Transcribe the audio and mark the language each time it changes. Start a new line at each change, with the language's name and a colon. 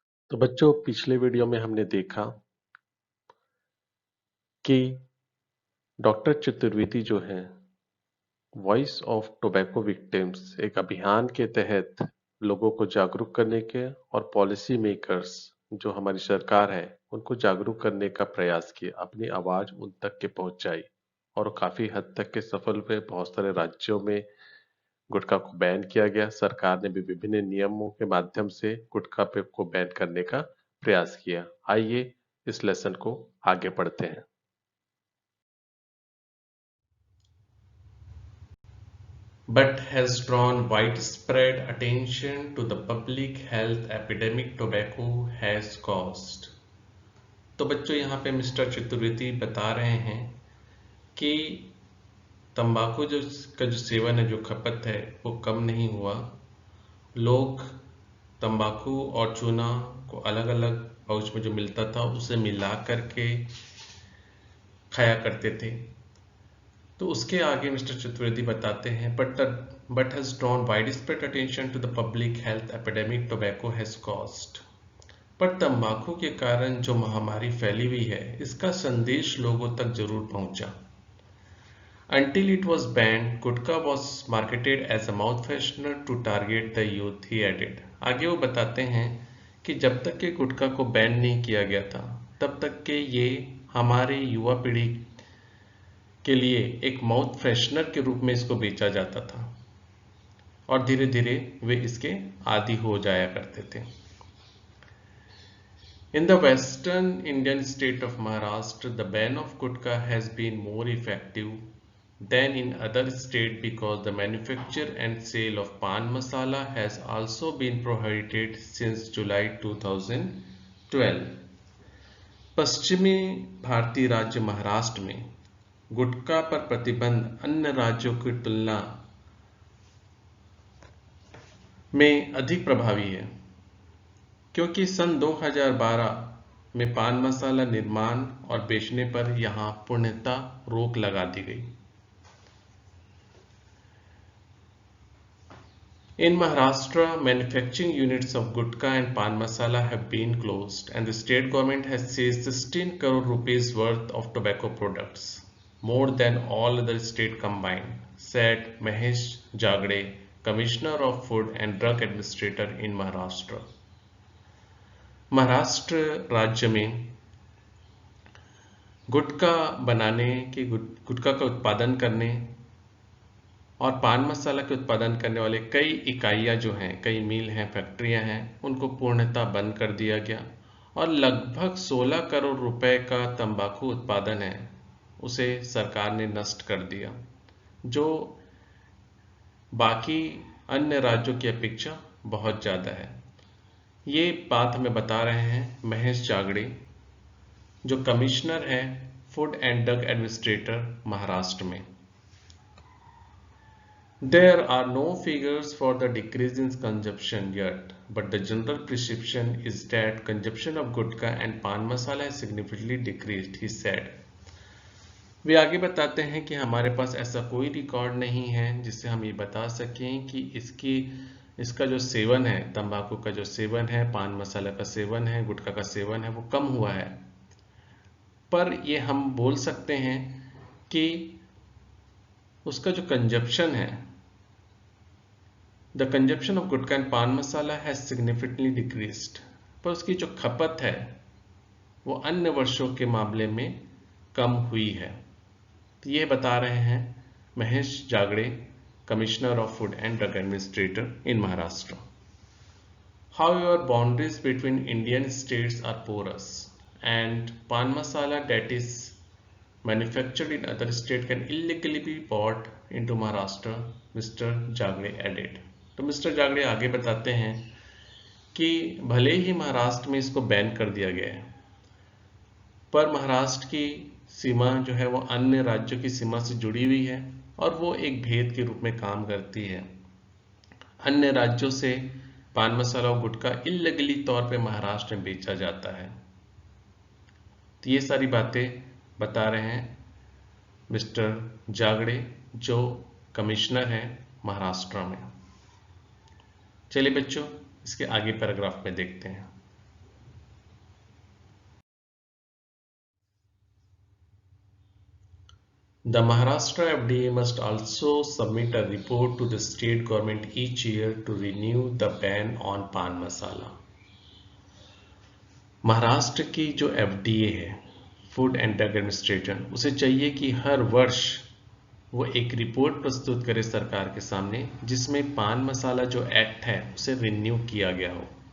Hindi: तो बच्चों, पिछले वीडियो में हमने देखा कि डॉक्टर चतुर्वेदी जो हैं, वॉइस ऑफ टोबैको विक्टिम्स एक अभियान के तहत लोगों को जागरूक करने के और पॉलिसी मेकर्स जो हमारी सरकार है उनको जागरूक करने का प्रयास किया, अपनी आवाज उन तक के पहुंचाई और काफी हद तक के सफल हुए। बहुत सारे राज्यों में गुटखा को बैन किया गया। सरकार ने भी विभिन्न नियमों के माध्यम से गुटखा पे को बैन करने का प्रयास किया। आइए इस लेसन को आगे पढ़ते हैं।
English: but has drawn widespread attention to the public health epidemic tobacco has caused।
Hindi: तो बच्चों, यहाँ पे मिस्टर चतुर्वेदी बता रहे हैं कि तंबाकू जो सेवन है, जो खपत है, वो कम नहीं हुआ। लोग तंबाकू और चूना को अलग अलग पाउच में जो मिलता था उसे मिला करके खाया करते थे। तो उसके आगे मिस्टर चतुर्वेदी बताते हैं,
English: But has drawn widespread attention to the public health epidemic tobacco has caused.
Hindi: पर तंबाकू के कारण जो महामारी फैली हुई है, इसका संदेश लोगों तक जरूर पहुंचा।
English: Until it was banned, gutkha was marketed as a mouth freshener to target the youth, he added।
Hindi: आगे वो बताते हैं कि जब तक के गुटखा को बैन नहीं किया गया था, तब तक के ये हमारे युवा पीढ़ी के लिए एक माउथ फ्रेशनर के रूप में इसको बेचा जाता था और धीरे धीरे वे इसके आदी हो जाया करते थे।
English: In the western Indian state of Maharashtra, the ban of gutka has been more effective than in other states because the manufacture and sale of pan masala has also been prohibited since July 2012।
Hindi: पश्चिमी भारतीय राज्य महाराष्ट्र में गुटखा पर प्रतिबंध अन्य राज्यों की तुलना में अधिक प्रभावी है, क्योंकि सन 2012 में पान मसाला निर्माण और बेचने पर यहां पूर्णतः रोक लगा दी गई।
English: In Maharashtra, manufacturing units of gutka and pan masala have been closed, and the state government has seized 16 crore rupees worth of tobacco products, more than all other states combined, said Mahesh Jagde, Commissioner of Food and Drug Administrator in Maharashtra।
Hindi: Maharashtra राज्य में गुटखा बनाने के गुटखा का उत्पादन करने और पान मसाला के उत्पादन करने वाले कई इकाइयां जो हैं, कई मिल हैं, फैक्ट्रियां हैं, उनको पूर्णतः बंद कर दिया गया और लगभग 16 करोड़ रुपए का तंबाकू उत्पादन है उसे सरकार ने नष्ट कर दिया, जो बाकी अन्य राज्यों की अपेक्षा बहुत ज़्यादा है। ये बात हमें बता रहे हैं महेश जागड़े, जो कमिश्नर हैं food and drug administrator Maharashtra में।
English: There are no figures for the decrease in consumption yet, but the general perception is that consumption of gutka and pan masala has significantly decreased, he said।
Hindi: वे आगे बताते हैं कि हमारे पास ऐसा कोई record नहीं है जिससे हम ये बता सकें कि इसका जो सेवन है, तंबाकू का जो सेवन है, पान मसाला का सेवन है, गुटखा का सेवन है, वो कम हुआ है। पर ये हम बोल सकते हैं कि उसका जो कंजप्शन है,
English: the consumption of gutkha and paan masala has significantly decreased,
Hindi: पर उसकी जो खपत है वो अन्य वर्षों के मामले में कम हुई है। तो ये बता रहे हैं Mahesh जागड़े, commissioner of food and drug administrator in Maharashtra.
English: However, boundaries between Indian states are porous, and pan masala that is manufactured in other states can illegally be bought into Maharashtra, Mr. Jagde added।
Hindi: तो mister जागड़े आगे बताते हैं कि भले ही महाराष्ट्र में इसको ban कर दिया गया है, पर महाराष्ट्र की सीमा जो है वो अन्य राज्यों की सीमा से जुड़ी हुई है और वो एक भेद के रूप में काम करती है। अन्य राज्यों से पान मसाला और गुटखा इल्लीगली तौर पे महाराष्ट्र में बेचा जाता है। तो ये सारी बातें बता रहे हैं मिस्टर जागड़े, जो कमिश्नर हैं महाराष्ट्र में। चलिए बच्चों, इसके आगे पैराग्राफ में देखते हैं।
English: The Maharashtra FDA must also submit a report to the state government each year to renew the ban on pan masala.
Hindi: Maharashtra की जो FDA है, फूड एंड ड्रग एडमिनिस्ट्रेशन, उसे चाहिए कि हर वर्ष वो एक रिपोर्ट प्रस्तुत करे सरकार के सामने जिसमें पान मसाला जो एक्ट है उसे रिन्यू किया गया हो।